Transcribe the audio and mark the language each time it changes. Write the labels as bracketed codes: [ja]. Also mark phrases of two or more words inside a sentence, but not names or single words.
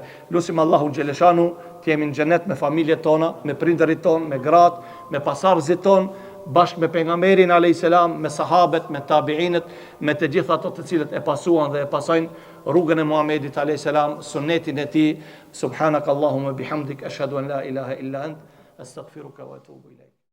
[sq] Lutim Allahun xheleshanu të jemi në xhenet me familjet tona, me prindërit tonë, me gratë, me pasardhësit tonë, bashkë me pejgamberin [ar] عليه السلام, [sq] me sahabet, me tabiinët, me të gjithë ato të cilët e pasuan dhe e pasojnë rrugën e Muhamedit [ar] عليه السلام, [sq] sunnetin e tij. [ar] سبحانك اللهم وبحمدك أشهد أن لا إله إلا أنت أستغفرك وأتوب إليك.